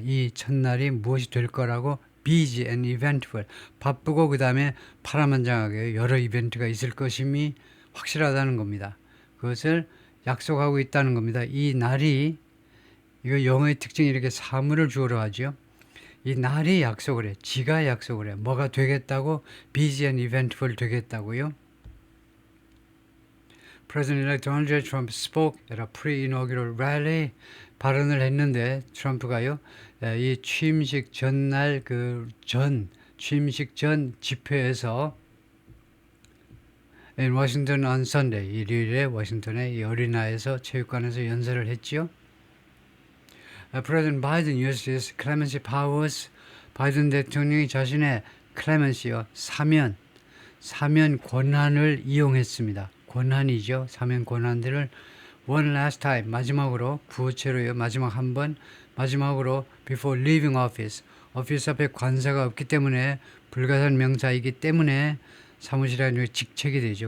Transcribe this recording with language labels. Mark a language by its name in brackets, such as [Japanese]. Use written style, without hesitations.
[Korean] 이 첫날이 무엇이 될 거라고 [English] busy and eventful [Korean] 바쁘고 그 다음에 파란만장하게 여러 이벤트가 있을 것임이 확실하다는 겁니다. 그것을 약속하고 있다는 겁니다. 이 날이 이거 영어의 특징이 이렇게 사물을 주어로 하죠. 이 날이 약속을 해. 지가 약속을 해. 뭐가 되겠다고? [English] busy and eventful [Korean] 되겠다고요. [English] President-elect Donald J. Trump spoke at a pre-inaugural rally [Korean] 발언을 했는데 트럼프가요. 이 취임식 전날 취임식 전 집회에서 [English] in Washington on Sunday [Korean] 일요일에 워싱턴의 이 어리나에서 체육관에서 연설을 했지요. [English] President Biden used his clemency powers. [Korean] 바이든 대통령이 자신의 clemency요 사면 권한을 이용했습니다. 권한이죠. 사면 권한들을 [English] one last time [Korean] 마지막으로 부어체로요. 마지막 한 번 마지막으로 [English] before leaving office [Korean] 오피스 앞에 관사가 없기 때문에 불가산 명사이기 때문에 사무실에 아니면 직책이 되죠.